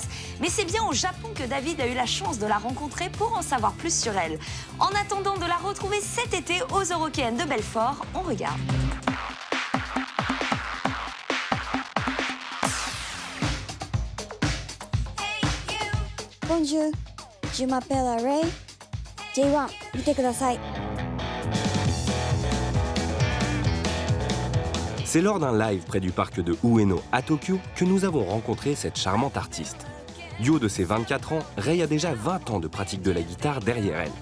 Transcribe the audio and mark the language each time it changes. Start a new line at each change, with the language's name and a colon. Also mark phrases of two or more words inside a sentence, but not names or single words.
French: Mais c'est bien au Japon que David a eu la chance de la rencontrer pour en savoir plus sur elle. En attendant de la retrouver cet été aux Eurockéennes de Belfort, on regarde. Bonjour, je m'appelle Rei.
Japanese: J1, 見てください.
French: C'est lors d'un live près du parc de Ueno à Tokyo que nous avons rencontré cette charmante artiste. Du haut de ses 24 ans, Rei a déjà 20 ans de pratique de la guitare derrière elle.